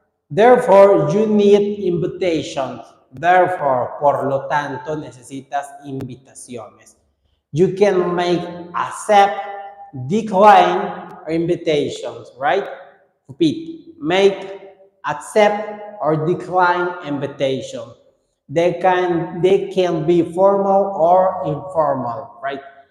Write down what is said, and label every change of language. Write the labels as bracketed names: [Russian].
[English] Therefore, you need invitations. [Spanish] Therefore, por lo tanto, necesitas invitaciones. [English] You can make accept, decline, or invitations, right? Repeat. Make, accept, or decline invitation. They can be formal or informal, right?